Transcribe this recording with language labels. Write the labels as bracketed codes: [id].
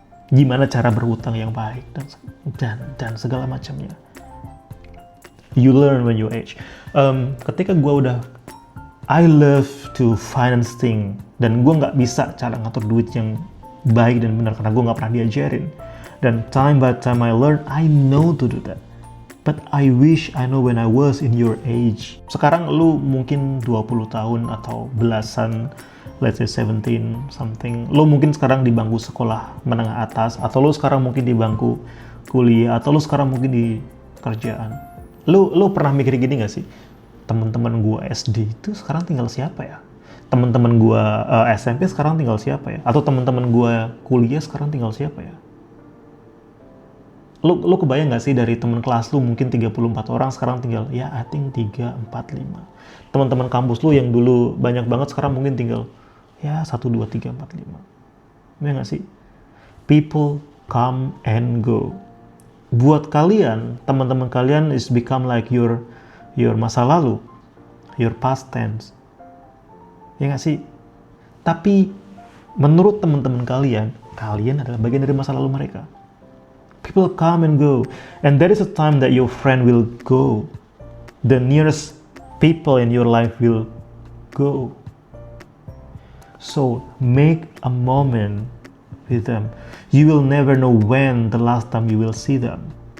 [id] Gimana cara berhutang yang baik dan segala macamnya. [en] You learn when you age. [id] Ketika gue udah, [en] I love to finance thing, [id] dan gue nggak bisa cara ngatur duit yang baik dan benar karena gue nggak pernah diajarin. [en] Dan time by time I learn, I know to do that. But I wish I know when I was in your age. [id] Sekarang lu mungkin 20 tahun atau belasan, [en] let's say 17 something. [id] Lu mungkin sekarang di bangku sekolah menengah atas, atau lu sekarang mungkin di bangku kuliah, atau lu sekarang mungkin di kerjaan. Lu pernah mikir gini gak sih? Teman-teman gua SD itu sekarang tinggal siapa ya? Teman-teman gua SMP sekarang tinggal siapa ya? Atau teman-teman gua kuliah sekarang tinggal siapa ya? Lu kebayang gak sih dari teman kelas lu mungkin 34 orang sekarang tinggal ya [en] I think [id] 3, 4, 5. Teman-teman kampus lu yang dulu banyak banget sekarang mungkin tinggal ya 1, 2, 3, 4, 5. Ya gak sih? [en] People come and go. [id] Buat kalian, teman-teman kalian [en] is become like your [id] masa lalu, [en] your past tense. [id] Ya gak sih? Tapi menurut teman-teman kalian adalah bagian dari masa lalu mereka. [en] People come and go, and there is a time that your friend will go. The nearest people in your life will go. So make a moment with them. You will never know when the last time you will see them.